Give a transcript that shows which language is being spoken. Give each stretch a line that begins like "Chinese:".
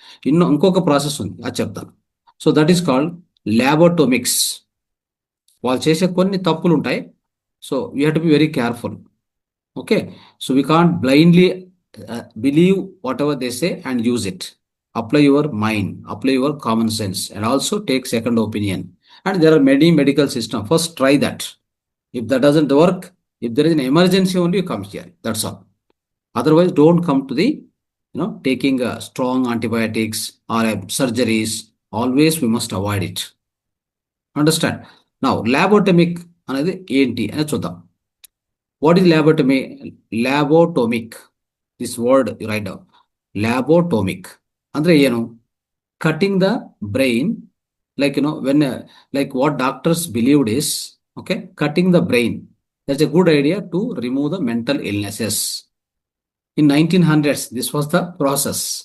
Telugu: ఇంకొక ప్రాసెస్ ఉంది, అది చెప్తాను.
English: So that is called lobotomics.
Telugu: వాళ్ళు చేసే కొన్ని తప్పులు ఉంటాయి.
English: So we have to be very careful. Okay. So we can't blindly believe whatever they say and use it. Apply your mind, apply your common sense, and also take second opinion. And there are many medical systems. First, try that. If that doesn't work, if there is an emergency only, you come here. That's all. Otherwise, don't come to the, taking strong antibiotics or surgeries. Always we must avoid it. Understand? Now,
Telugu: labotomic అనేది ఏంటి అని చూద్దాం.
English: What is labotomic? This word you write down.
Kannada: Labotomic ಅಂದ್ರೆ ಏನು?
English: Cutting the brain. Like, like what doctors believed is, okay, cutting the brain. That's a good idea to remove the mental illnesses. In 1900s, this was the process.